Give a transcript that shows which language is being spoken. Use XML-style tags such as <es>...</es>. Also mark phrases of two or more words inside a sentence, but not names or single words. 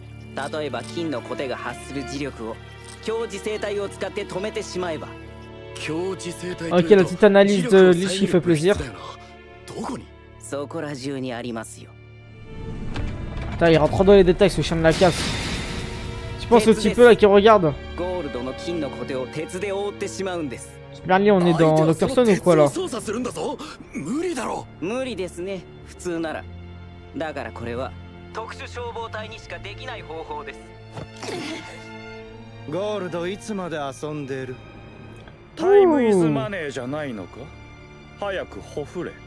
<ja>例えば金のコテが発する磁力を強磁性体を使って止めてしまえば。</ja> <fr>Ok, la petite analyse de Lich qui fait plaisir.</fr> <ja>そこら中にありますよ。</ja> <fr>Putain, il rentre trop dans les détails ce chien de la casse. Tu penses au petit peu là qui regarde?</fr> <ja>ゴールドの金のコテを鉄で覆ってしまうんです。</ja> <fr>Merlin, on est dans Dr. Stone ou quoi là?</fr> <ja>無理ですね、普通なら。だからこれは特殊消防隊にしかできない方法です。ゴールドいつまで遊んでる？</ja> <en>time is money</en> <ja>じゃないのか？早くほふれ。</ja>